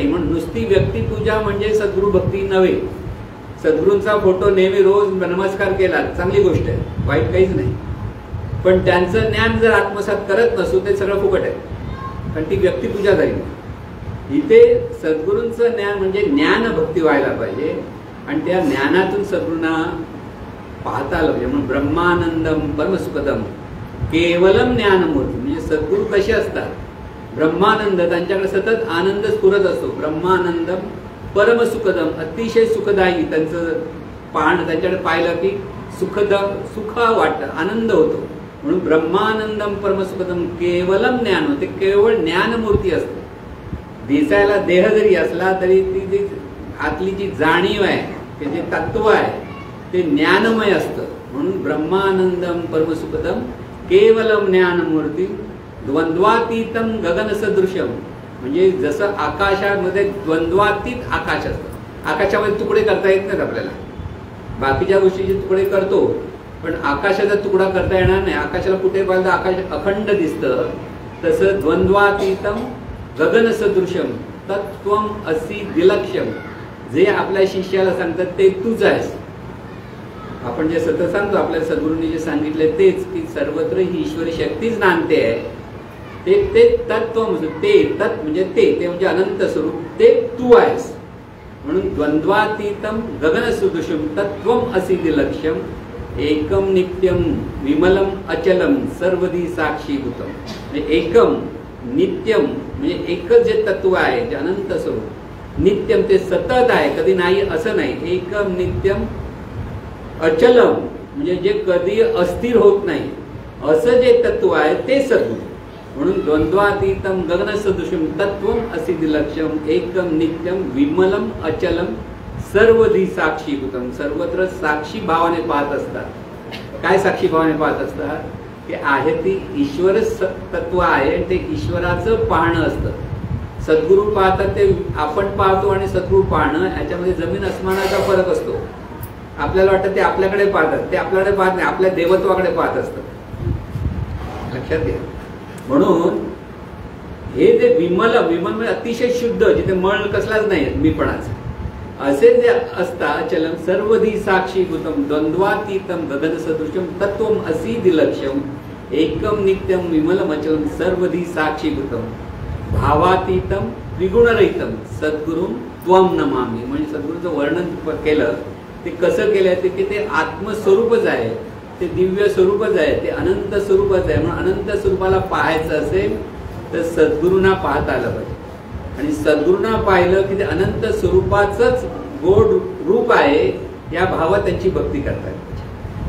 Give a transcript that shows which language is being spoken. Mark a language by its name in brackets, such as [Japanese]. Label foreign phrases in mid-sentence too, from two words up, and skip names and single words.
[Marathi] म्हणून नुसती व्यक्तिपूजा म्हणजे सद्गुरू भक्ती नव्हे. सद्गुरूंचा फोटो नेहमी रोज नमस्कार केला चांगली गोष्ट आहे, वाईट काहीच नाही. पण त्यांचं ज्ञान जर आत्मसात करत नसू ते सगळं फुकट आहे, कारण ती व्यक्तिपूजा झाली. इथे सद्गुरूंचं ज्ञान म्हणजे ज्ञान भक्ती व्हायला पाहिजे आणि त्या ज्ञानातून सद्गुरूंना पाहता आलं पाहिजे. [Sanskrit] म्हणून ब्रह्मानंदम परमसुखदम केवलम ज्ञानमूर्ती. [Marathi] म्हणजे सद्गुरू कसे असतात, ब्रह्मानंद त्यांच्याकडे सतत आनंद स्फुरत असतो. [Sanskrit] ब्रह्मानंदम परमसुखदम [Marathi] अतिशय सुखदायी. त्यांचं पाहणं त्यांच्याकडे पाहिलं की सुख वाटतं, आनंद होतो. म्हणून [Sanskrit] ब्रह्मानंदम परमसुखदम केवलम ज्ञान, [Marathi] ते केवळ ज्ञानमूर्ती असते. दिसायला देह जरी असला तरी ती जी आतली जी जाणीव आहे, ते जे तत्व आहे ते ज्ञानमय असतं. [Sanskrit] म्हणून ब्रह्मानंदम परमसुखदम केवलम ज्ञानमूर्ती द्वंद्वातीतम गगन सदृशम. [Marathi] म्हणजे जसं आकाशामध्ये द्वंद्वातीत आकाश असतं. आकाशामध्ये तुकडे करता येत नाहीत आपल्याला, बाकीच्या गोष्टीचे तुकडे करतो पण आकाशाचा तुकडा करता येणार नाही. आकाशाला कुठे पाहिलं आकाश अखंड दिसतं. [Sanskrit] तसं द्वंद्वातीतम गगन सदृशम तत्त्वम असी दिलक्षम. [Marathi] जे आपल्या शिष्याला सांगतात ते तूच आहेस. आपण जे सतत सांगतो आपल्या सद्गुरूंनी जे सांगितले तेच की सर्वत्र ही ईश्वरी शक्तीच नांदते आहे. ते तत्व ते तत् म्हणजे ते म्हणजे अनंत स्वरूप, ते तू आहेस. [Sanskrit] म्हणून द्वंद्वातीतम गगन सदृशम तत्वम असी दिलक्षम एकम नित्यम विमलम अचलम सर्वदी साक्षीभूतम. [Marathi] म्हणजे [Sanskrit] एकम नित्यम [Marathi] म्हणजे एकच जे तत्व आहे जे अनंत स्वरूप, नित्यम ते सतत आहे, कधी नाही असं नाही. [Sanskrit] एकम नित्यम अचलम [Marathi] म्हणजे जे कधी अस्थिर होत नाही असं जे तत्व आहे ते सद्गुरू. [Sanskrit] म्हणून द्वंद्वातीतम गगनसदृशम तत्वम असिद्धिलक्ष्यम एकम नित्यम विमलम अचलम सर्वधी साक्षीभूतम. [Marathi] सर्वत्र साक्षी भावाने पाहत असतात. काय साक्षी भावाने पाहत असतात की आहे ती ईश्वर तत्व आहे, ते ईश्वराचं पाहणं असतं. सद्गुरू पाहतात ते आपण पाहतो आणि सद्गुरू पाहणं याच्यामध्ये जमीन अस्मानाचा फरक असतो. आपल्याला वाटतं ते आपल्याकडे पाहतात, ते आपल्याकडे पाहत नाही, आपल्या देवत्वाकडे पाहत असतात. लक्षात घ्या. म्हणून हे जे विमल म्हणजे अतिशय शुद्ध, जिथे मळ कसलाच नाही मीपणाचं, असे जे असता [Sanskrit] चलम सर्वधी साक्षीभूतम द्वंद्वातीतम गगनसदृशम तत्वम असिद्धिलक्ष्यम एकम नित्यम विमलम अचलम सर्वधी साक्षीभूतम भावातीतम त्रिगुणरहितम सद्गुरुम त्वम नमामि. [Marathi] म्हणजे सद्गुरूचं वर्णन केलं ते कसं केलंय ते की ते आत्मस्वरूपच आहे, ते दिव्य स्वरूपच आहे, ते अनंत स्वरूपच आहे. म्हणून अनंत स्वरूपाला पाहायचं असेल तर सद्गुरूंना पाहता आलं पाहिजे. आणि सद्गुरूंना पाहिलं की ते अनंत स्वरूपाचंच गोड रूप आहे या भावात त्यांची भक्ती करतात.